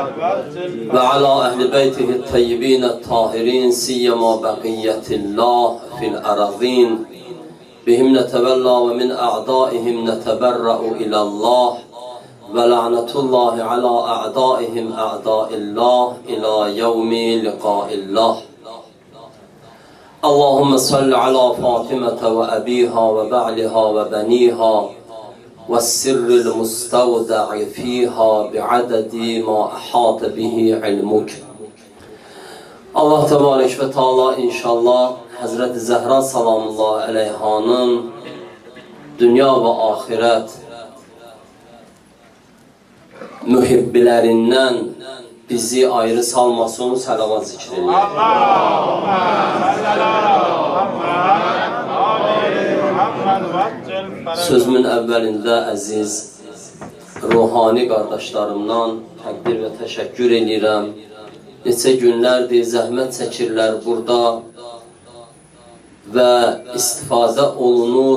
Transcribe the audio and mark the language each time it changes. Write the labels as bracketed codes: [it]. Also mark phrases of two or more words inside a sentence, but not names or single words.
[ar] وعلى أهل بيته الطيبين الطاهرين سيما بقية الله في الأراضين بهم نتولى ومن أعدائهم نتبرأ إلى الله ولعنة الله على أعدائهم أعداء الله إلى يوم لقاء الله. اللهم صل على فاطمة وأبيها وبعلها وبنيها والسر المستودع فيها بعدد ما أحاط به علمك. [az] Allah [ar] تبارك وتعالى [az] inşallah Hazreti Zehra [ar] سلام الله عليها [az] dünya ve ahiret mühibbilerinden bizi ayrı salmasın, salavat zikredelim. Sözümün əvvəlində əziz ruhani qardaşlarımdan təqdir və təşəkkür edirəm. Neçə günlərdir zəhmət çəkirlər burada və istifadə olunur.